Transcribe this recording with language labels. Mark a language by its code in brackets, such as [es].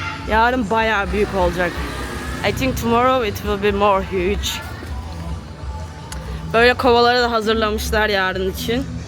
[tr] Yarın bayağı büyük olacak. [en] I think tomorrow it will be more huge. [tr] Böyle kovaları da hazırlamışlar yarın için.